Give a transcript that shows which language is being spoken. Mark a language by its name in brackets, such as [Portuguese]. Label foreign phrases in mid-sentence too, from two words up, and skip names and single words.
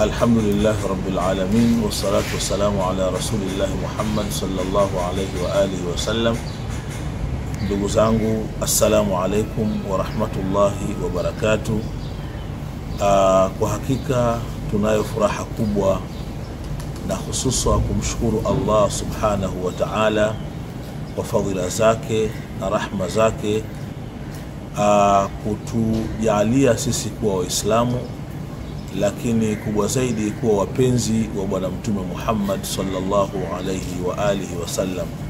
[Arabic] الحمد لله رب العالمين والصلاة والسلام على رسول الله محمد صلى الله عليه وآله وسلم. [Swahili] Ndugu zangu, [Arabic] السلام عليكم ورحمة الله وبركاته. [Swahili] Kwa hakika tunayo furaha kubwa na hususa kumshukuru Allah [Arabic] سبحانه وتعالى [Swahili] kwa fadhila zake na rahma zake kutujalia sisi kuwa Waislamu, lakini kubwa zaidi kuwa wapenzi wa Bwana Mtume Muhammad [Arabic] صلى الله عليه وآله وسلم.